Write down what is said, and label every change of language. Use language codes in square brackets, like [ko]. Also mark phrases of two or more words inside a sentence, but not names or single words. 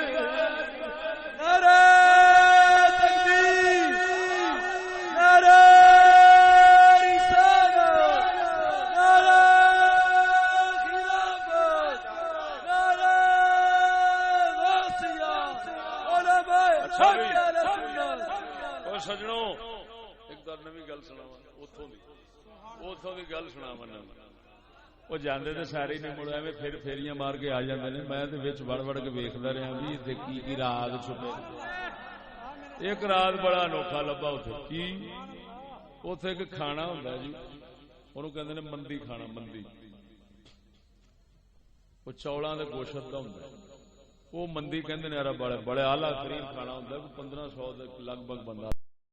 [ur] نعرہ تکبیر، نعرہ رسالت، نعرہ خلافت، نعرہ غوثیہ، علماء حق اہل سنت۔ [pa] او سجنوں ایک دار نوی گل سناواں، اتوں دی گل سناواں۔ وہ جاندے تے سارے نہیں مڑ ایویں پھر پھیریاں مار کے آ جاندے نے، میں تے وچ وڑ وڑ کے ویکھدا رہیا بھی تے کی راز چھپے۔ ایک راز بڑا انوکھا لبا اوتھے، کی اوتھے ایک کھانا ہوندا جی، اونوں کہندے نے مندی کھانا، مندی وہ چولاں دے گوشت دا ہوندا، وہ مندی کہندے نے، بڑے اعلیٰ ترین کھانا ہوندا، 1500 دے لگ بھگ بندہ